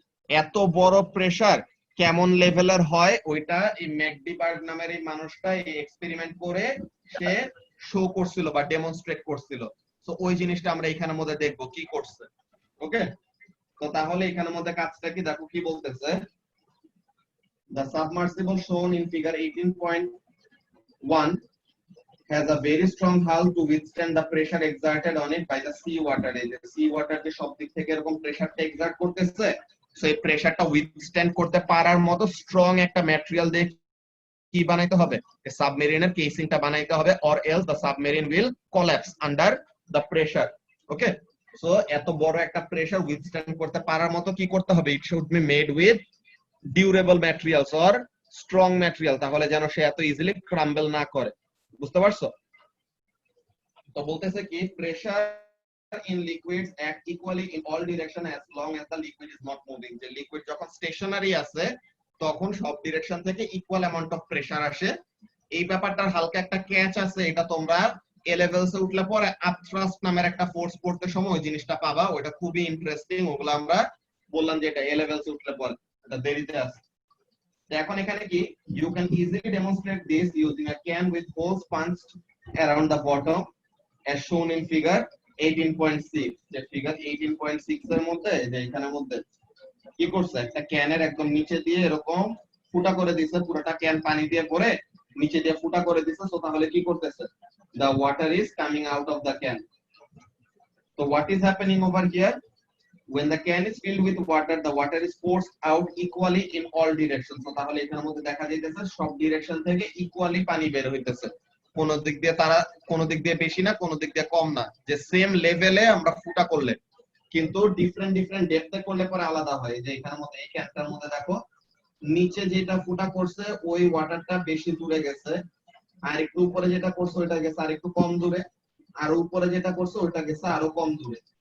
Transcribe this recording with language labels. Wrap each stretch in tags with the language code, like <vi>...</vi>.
<bn>এত বড় প্রেসার কেমন লেভেলের হয় ওইটা এই ম্যাকডিবার্গ নামের এই মানুষটা এই এক্সপেরিমেন্ট করে সে শো করছিল বা ডেমনস্ট্রেট করছিল। তো ওই জিনিসটা আমরা এখানের মধ্যে দেখব কি করছে। ওকে, তো তাহলে এখানের মধ্যে কাজটা কি দেখো কি বলতেছে।</bn> <en>The submersible shown in figure 18.1 has a very strong hull to withstand the pressure exerted on it by the sea water.</en> <bn>এই যে sea water যে সব দিক থেকে এরকম প্রেসারটা এক্সার্ট করতেছে, সো এই প্রেসারটা উইথস্ট্যান্ড করতে পারার মতো স্ট্রং একটা ম্যাটেরিয়াল দিয়ে কি বানাইতে হবে, সাবমেরিনের কেসিংটা বানাইতে হবে,</bn> <en>or else the submarine will collapse under the pressure.</en> <bn>Okay, so এত বড় একটা প্রেসার উইথস্ট্যান্ড করতে পারার মতো কি করতে হবে?</bn> <en>it should be made with durable materials or strong material,</en> <bn>তাহলে যেন সে এত ইজিলি ক্রাম্বল না করে। বুঝতে পারছো? তো বলতেছে কি pressure</bn> <en>in liquids act equally in all direction as long as the liquid is not moving.</en> <bn>যে লিকুইড যখন স্টেশনারি আছে তখন সব ডিরেকশন থেকে ইকুয়াল অ্যামাউন্ট অফ প্রেসার আসে। এই ব্যাপারটার হালকা একটা ক্যাচ আছে, এটা তোমরা এ লেভেলসে উঠলে পরে আপথ্রাস্ট নামের একটা ফোর্স পড়তে সময় ওই জিনিসটা পাবা, ওটা খুবই ইন্টারেস্টিং। ওগুলো আমরা বললাম যে এটা এ লেভেলসে উঠলে পরে, এটা দেরিতে আছে। এখন এখানে কি</bn> <en>you can easily demonstrate this using a can with holes punched around the bottom as shown in figure 18.6।</en> <bn>যে ফিগার 18.6 এর মধ্যে যে এখানের মধ্যে কি করছে, একটা ক্যানের একদম নিচে দিয়ে এরকম ফুটা করে দিয়েছে, পুরোটা ক্যান পানি দিয়ে ভরে নিচে দিয়ে ফুটা করে দিয়েছে। সো তাহলে কি করতেছে,</bn> <en>the water is coming out of the can. So what is happening over here? When the can is filled with water, the water is forced out equally in all directions.</en> <bn>So তাহলে এখানের মধ্যে দেখা যাইতেছে সব direction থেকে equally পানি বের হইতেছে, কোন দিক দিয়ে বেশি না, কোন দিক দিয়ে কম না, যে সেম লেভেলে আমরা ফুটা করলে, কিন্তু ডিফারেন্ট ডেপথে করলে পরে আলাদা হয়। যে এখানের মধ্যে এই ক্যানটার মধ্যে দেখো নিচে যেটা ফুটা করছে ওই ওয়াটারটা বেশি দূরে গেছে, আর একটু উপরে যেটা করছে ওইটা গেছে আর একটু কম দূরে, আর উপরে যেটা করছে ওইটা গেছে আরো কম দূরে।</bn>